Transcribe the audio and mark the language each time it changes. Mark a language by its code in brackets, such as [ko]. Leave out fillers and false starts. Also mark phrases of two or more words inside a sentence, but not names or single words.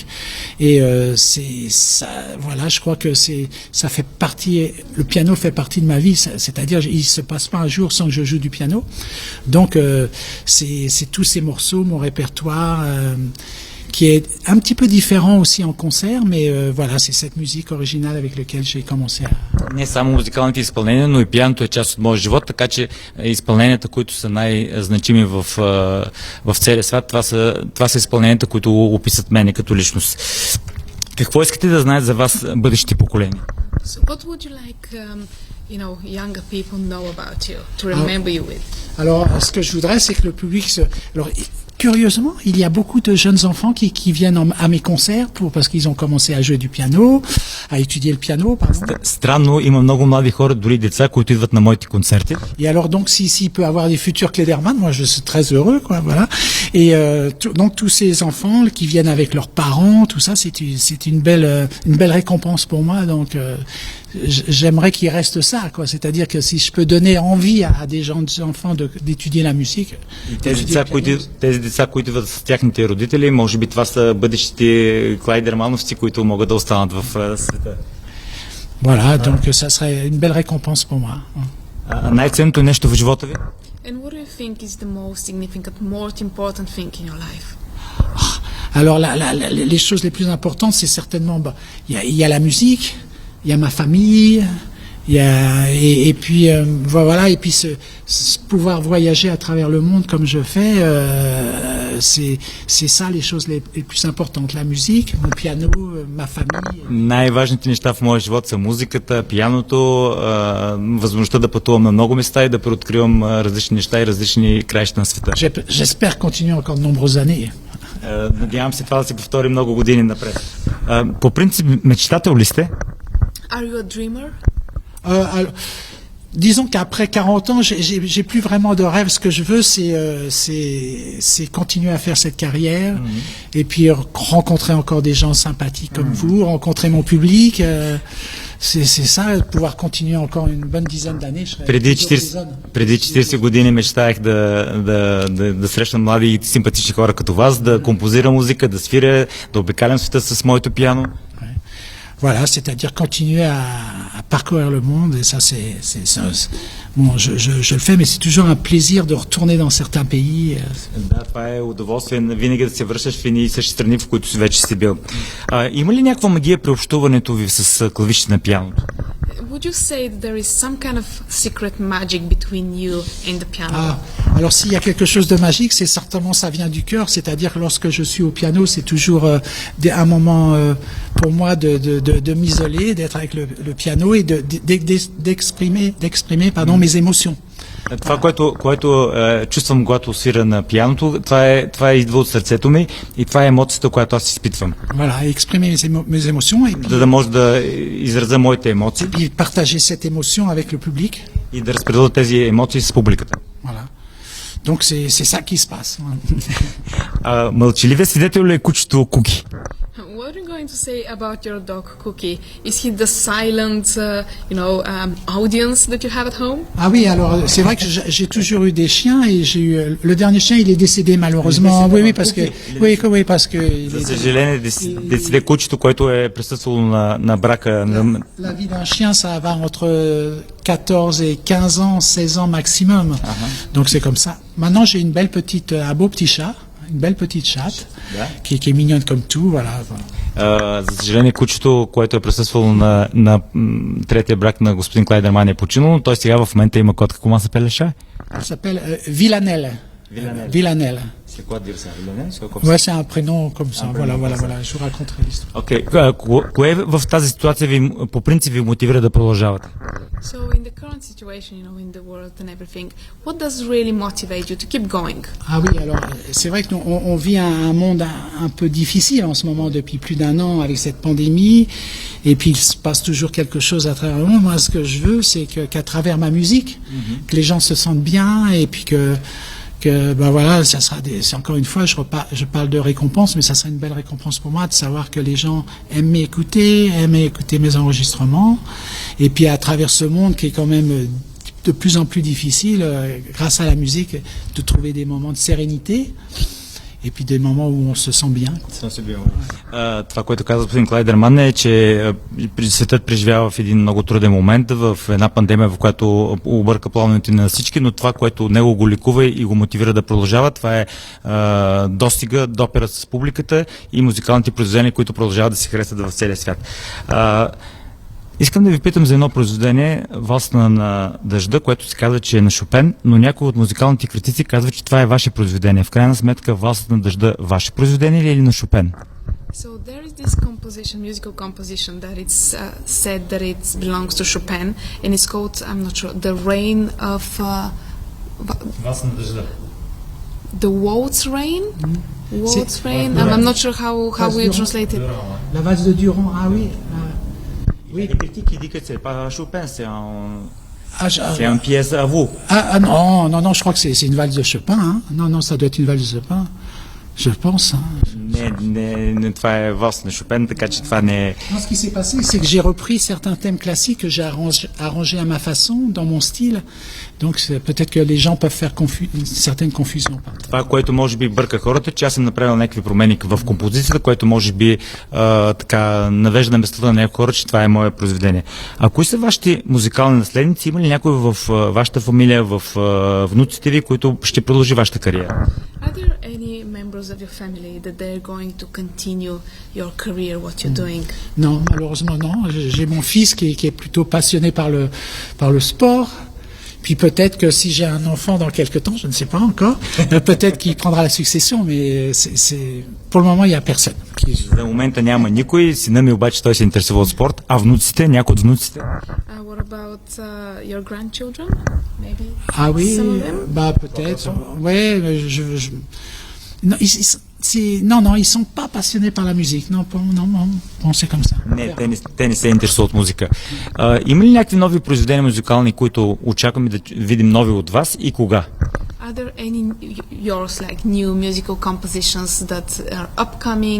[fr] Et c'est ça, voilà, je crois que ça fait partie, le piano fait partie de ma vie, c'est-à-dire il se passe pas un jour sans que je joue du piano. Donc c'est tous ces morceaux, mon répertoire qui est un petit peu différent aussi en concert, mais voilà, c'est cette musique originale avec laquelle j'ai commencé à... [bg] Не само музикалните изпълнения, но и пианото е част от моя живот, така че изпълненията, които са най-значими в целия свят, това са изпълненията, които описат мене като личност. Какво искате да знаят за вас бъдещите поколения? [en] So what would you like, younger people know about you, to remember you with? [fr] Alors, ce que je voudrais, c'est que le public Alors, curieusement, il y a beaucoup de jeunes enfants qui viennent à mes concerts parce qu'ils ont commencé à jouer du piano, à étudier le piano, pardon. [bg] Странно, има много млади хора, дори деца, които идват на моите концерти. [fr] Et alors, donc, s'il peut avoir des futurs Klederman, moi, je suis très heureux, quoi, voilà. Et donc, tous ces enfants qui viennent avec leurs parents, tout ça, c'est une belle récompense pour moi. Donc, j'aimerais qu'il reste ça, quoi. C'est-à-dire que si je peux donner envie à des enfants d'étudier la musique. [bg] Тези деца, които идват с тяхните родители, може би това са бъдещите Клайдермановци, които могат да останат в света. [fr] Voilà, donc ça serait une belle récompense pour moi. [bg] Най-ценното нещо в живота ви? [en] And what do you think is the most significant, most important thing in your life? [fr] Alors, les choses les plus importantes, c'est certainement, il y a la musique, il y a ma famille, et puis voilà, et puis pouvoir voyager à travers le monde comme je fais, c'est ça les choses les plus importantes, la musique, mon piano, ma famille. [bg] Най-важните неща в моя живот са музиката, пианото, възможността да пътувам на много места и да преоткривам различни неща и различни краища на света. [fr] J'espère continuer encore de nombreuses années. [bg] Надявам се това да се повтори много години напред. По принцип, мечтател ли сте? [en] Are you a dreamer? [fr] Alors, disons qu'après 40 ans, j'ai plus vraiment de rêve. Ce que je veux, c'est continuer à faire cette carrière, et puis rencontrer encore des gens sympathiques comme vous, rencontrer mon public. C'est ça, pouvoir continuer encore une bonne dizaine d'années. [bg] Преди 40 години мечтаех да срещам млади и симпатични хора като вас, да композирам музика, да свиря, да обикалям света с моето пиано. [fr] Voilà, c'est-à-dire continuer à parcourir le monde, et ça, bon, je le fais, mais c'est toujours un plaisir de retourner dans certains pays. [bg] Да, това е удоволствие винаги да се връщаш в едни и същи страни, в които вече си бил. Има ли някаква магия при общуването ви с клавишите на пианото? [en] Would you say that there is some kind of secret magic between you and the piano? [fr] Alors s'il y a quelque chose de magique, c'est certainement ça vient du cœur, c'est-à-dire que lorsque je suis au piano, c'est toujours un moment pour moi de m'isoler, d'être avec le piano et d'exprimer mes émotions. [bg] Това, което чувствам, когато свира на пианото, това идва от сърцето ми и това е емоцията, която аз изпитвам. [fr] Voilà, exprimer mes émotions et puis, [bg] да може да изразя моите емоции. [fr] Et partager cette émotion avec le public. [bg] И да разпределя тези емоции с публиката. [fr] Voilà. Donc c'est ça qui se passe. [bg] Мълчаливия свидетел ли е кучето Куки? [en] What are you going to say about your dog Cookie? Is he the silent, audience that you have at home? [fr] Ah oui, alors c'est vrai que j'ai toujours eu des chiens et j'ai eu le dernier chien, il est décédé malheureusement. Oui, parce que [bg] За съжаление, décédé кучето, което е присъствало на брака. [fr] La vie d'un chien, ça va entre 14 et 15 ans, 16 ans maximum. Donc c'est comme ça. Maintenant, j'ai un beau petit chat. Une belle petite chatte qui est mignonne comme tout, voilà. [bg] За съжаление, кучето, което е присъствало на третия брак на господин Клайдерман е починало, но той сега в момента има котка. [fr] Comment s'appelle le chat? Elle s'appelle Villanelle. Villanelle. C'est quoi dire ça? Ouais, c'est un prénom comme ça. Voilà. Je vous raconterai l'histoire. [bg] Окей. Кое в тази ситуация по принцип ви мотивира да продължавате? [en] So in the current situation, in the world and everything, what does really motivate you to keep going? [fr] Ah oui, alors c'est vrai que on vit un monde un peu difficile en ce moment depuis plus d'1 an avec cette pandémie, et puis il se passe toujours quelque chose à travers le monde. Moi, ce que je veux, c'est qu'à travers ma musique, que les gens se sentent bien, et puis que voilà, ça sera c'est encore une fois, je parle de récompense, mais ça sera une belle récompense pour moi de savoir que les gens aiment écouter mes enregistrements, et puis à travers ce monde qui est quand même de plus en plus difficile, grâce à la musique, de trouver des moments de sérénité, et puis des moments où on se sent bien. [bg] Това, което каза господин Клайдерман, е, че светът преживява в един много труден момент, в една пандемия, в която обърка плановете на всички, но това, което него го ликува и го мотивира да продължава, това е достига, допера с публиката и музикалните произведения, които продължават да се харесват в целия свят. Искам да ви питам за едно произведение, Валсна на дъжда, което се казва, че е на Шопен, но някои от музикалните критици казват, че това е ваше произведение. В крайна сметка, Валсна на дъжда ваше произведение или на Шопен? [en] So there is this musical composition that it's said that it belongs to Chopin, and it's called, I'm not sure, The Rain of... [bg] Валсна на дъжда. [en] The Waltz Rain? Waltz Rain? I'm not sure how we translate it. [fr] La valse de Durand, ah oui. Oui, les critiques qui disent que c'est pas Chopin, c'est un pièce à vous. Non, je crois que c'est une valse de Chopin. Hein. Non, ça doit être une valse de Chopin. Je pense. [bg] Не, това е valse на Chopin, така че това не е... [fr] Ce qui s'est passé, c'est que j'ai repris certains thèmes classiques que j'ai arrangés à ma façon, dans mon style. Donc peut-être que les gens peuvent faire une certaine confusion. [bg] Това, което може би бърка хората, че аз съм направил някакви промени в композицията, което може би така навежда на местата на някои хора, че това е мое произведение. А кои са вашите музикални наследници? Има ли някой в вашата фамилия, в внуците ви, които ще продължи вашата кариера? [en] Are there any members of your family that they're going to continue your career, what you're doing? [fr] Non, malheureusement non. J'ai mon fils qui est plutôt passionné par le sport. Puis peut-être que si j'ai un enfant dans quelques temps, je ne sais pas encore, peut-être qu'il prendra la succession, mais pour le moment, il n'y a personne. [bg] За момента няма никой, сина ми обаче той се интересува от спорт, а внуците, някои от внуците? [en] What about your grandchildren? Maybe [fr] Ah oui, [en] some of them? [fr] Peut-être. Ouais, non, ils sont pas passionnés par la musique. Non, c'est comme ça. [bg] Не, те не се интересуват от музика. Има ли някакви нови произведения музикални, които очакваме да видим нови от вас и кога? [en] Are there any yours like new musical compositions that are upcoming?